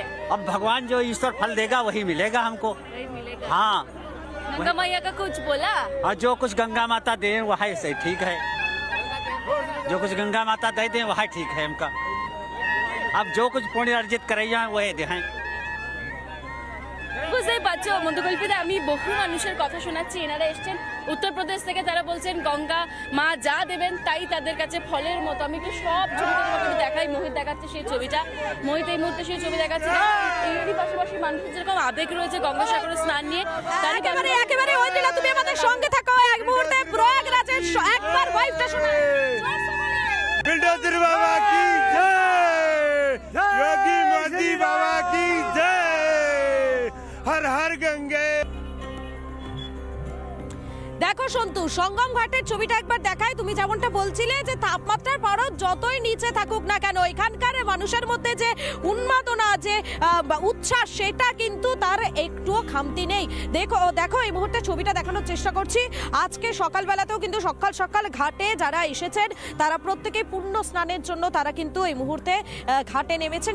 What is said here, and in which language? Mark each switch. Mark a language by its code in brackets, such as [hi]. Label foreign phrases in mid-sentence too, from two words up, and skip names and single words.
[hi] अब भगवान जो ईश्वर फल देगा वही मिलेगा हमको। वही मिलेगा। हाँ, गंगा मैया का कुछ बोला? और जो कुछ गंगा माता दे वही सही ठीक है, जो कुछ गंगा माता दे दें वही ठीक है हमका। अब जो कुछ पुण्य अर्जित करैया वही दे हैं। [bn] বুঝতেই পারছো মধুকল্পিতা, আমি বহু মানুষের কথা শোনাচ্ছি, এনারা এসছেন উত্তরপ্রদেশ থেকে। তারা বলছেন গঙ্গা মা যা দেবেন তাই তাদের কাছে ফলের মতো। আমি একটু সব ছবিটা তোমাকে দেখাই। মোহিত দেখাচ্ছে সেই ছবিটা, মোহিত এই মুহূর্তে সেই ছবি দেখাচ্ছে। এরই পাশাপাশি মানুষের যেরকম আবেগ রয়েছে গঙ্গাসাগরে স্নান নিয়ে, একেবারে ঐন্দ্রিলা, তুমি আমাদের সঙ্গে থাকো এক মুহূর্তে। প্রয়াগরাজের একবার ভাইবটা শোনা। [hi] बिल्डोजर बाबा की जय, योगी मोदी बाबा की जय, हर हर गंगे। [bn] দেখো সন্তু, সঙ্গম ঘাটের ছবিটা একবার দেখাই। তুমি যেমনটা বলছিলে যে তাপমাত্রার পারদ যতই নিচে থাকুক না কেন, এখানকার মানুষের মধ্যে যে উন্মাদনা, যে উচ্ছ্বাস, সেটা কিন্তু তার একটুও খামতি নেই। দেখো এই মুহূর্তে ছবিটা দেখানোর চেষ্টা করছি। আজকে সকালবেলাতেও কিন্তু সকাল সকাল ঘাটে যারা এসেছেন তারা প্রত্যেকে পুণ্য স্নানের জন্য তারা কিন্তু এই মুহূর্তে ঘাটে নেমেছেন।